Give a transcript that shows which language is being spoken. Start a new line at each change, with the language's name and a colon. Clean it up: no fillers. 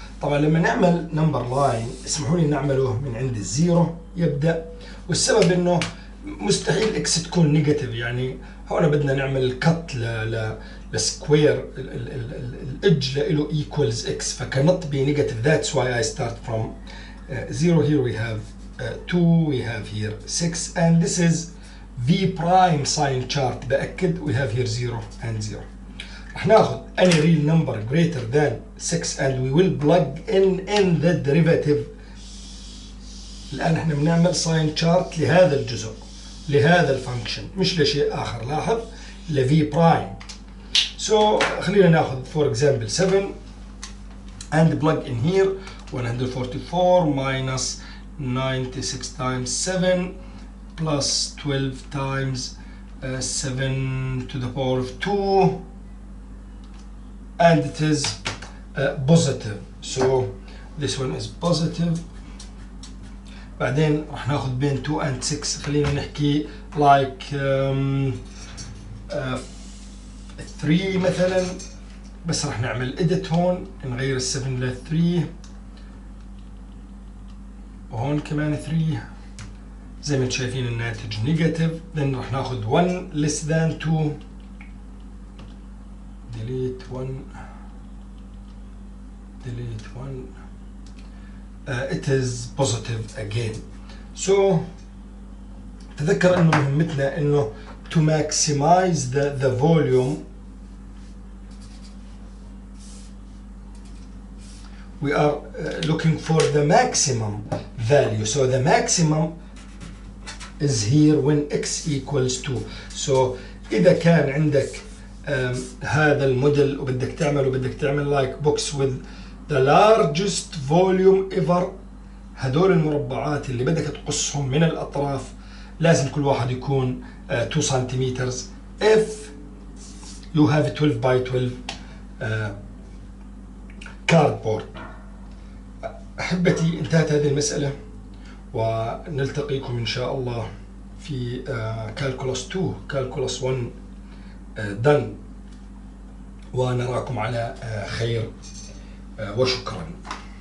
Arabic: طبعا لما نعمل number line اسمحوا لي نعمله من عند الزيرو يبدأ، والسبب انه مستحيل x تكون نيجاتيف. يعني هون بدنا نعمل كت السكوير الإدج له equals x ف
English: cannot be negative. That's why I start from 0. Here we have 2, we have here 6, and this is v prime sign chart.
Arabic: بأكد
English: we have here 0 and 0.
Arabic: رح ناخذ
English: any real number greater than 6 and we will plug in the derivative.
Arabic: الآن احنا بنعمل sign chart لهذا الجزء، لهذا الفانكشن، مش لشيء آخر. لاحظ ل v prime.
English: So
Arabic: خلينا ناخذ
English: for example 7 and plug in here 144 minus 96 times 7 plus 12 times 7 to the power of 2, and it is positive. So this one is positive.
Arabic: بعدين راح ناخذ بين 2 and 6 خلينا نحكي like 3 مثلا، بس راح نعمل edit هون نغير ال 7 ل 3 وهون كمان 3 زي ما انتم شايفين الناتج نيجاتيف.
English: then
Arabic: راح ناخذ
English: 1 less than 2 delete 1 delete 1 it is positive again. So
Arabic: تذكر انه مهمتنا انه
English: to maximize the volume we are looking for the maximum value. So the maximum is here when x equals 2.
Arabic: So إذا كان عندك هذا الموديل وبدك تعمل
English: like box with the largest volume ever،
Arabic: هدول المربعات اللي بدك تقصهم من الأطراف لازم كل واحد يكون 2 سنتيمتر.
English: if you have 12 by 12 cardboard.
Arabic: أحبتي انتهت هذه المسألة ونلتقيكم إن شاء الله في كالكولس 2 كالكولس 1 done، ونراكم على خير وشكرا.